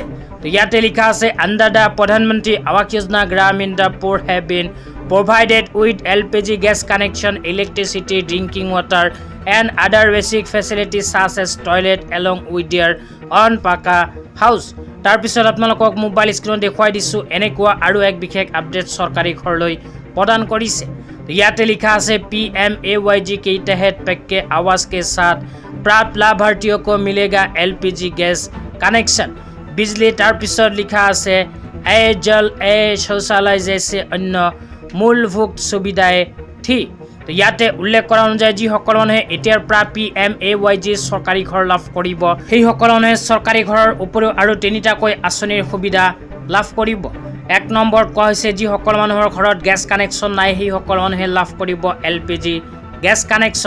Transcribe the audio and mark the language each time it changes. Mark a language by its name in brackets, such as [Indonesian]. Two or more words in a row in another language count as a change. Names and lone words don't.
[Assamese] তো ইয়াতে লিখা আছে, [English] under the Pradhan Mantri Awas Yojana Gramin the poor have been provided with LPG gas connection, electricity, drinking water and other basic facilities such as toilet along with their own pakka house. [Assamese] তাৰপিছত আপোনালোকক মোবাইল স্ক্ৰীণত দেখুৱাই দিছোঁ এনেকুৱা আৰু এক বিশেষ আপডেট চৰকাৰী ঘৰলৈ প্ৰদান কৰিছে। ইয়াতে লিখা আছে, [Hindi] PMAYG के तहत पक्के आवास के साथ प्राप्त लाभार्थियों को मिलेगा LPG गैस कनेक्शन, बिजली। [Assamese] তাৰপিছত লিখা আছে, [Hindi] जल शौचालय जैसे अन्य मूलभूत सुविधाएं थी। [Assamese] তো ইয়াতে উল্লেখ কৰা অনুযায়ী যিসকল মানুহে এতিয়াৰ পৰা PMAYG চৰকাৰী ঘৰ লাভ কৰিব, সেইসকল মানুহে চৰকাৰী ঘৰৰ উপৰিও আৰু 3টাকৈ আঁচনিৰ সুবিধা লাভ কৰিব। 1 নম্বৰত কোৱা হৈছে, যিসকল মানুহৰ ঘৰত গেছ কানেকশ্যন নাই সেইসকল মানুহে লাভ কৰিব LPG গেছ কানেকশ্যন।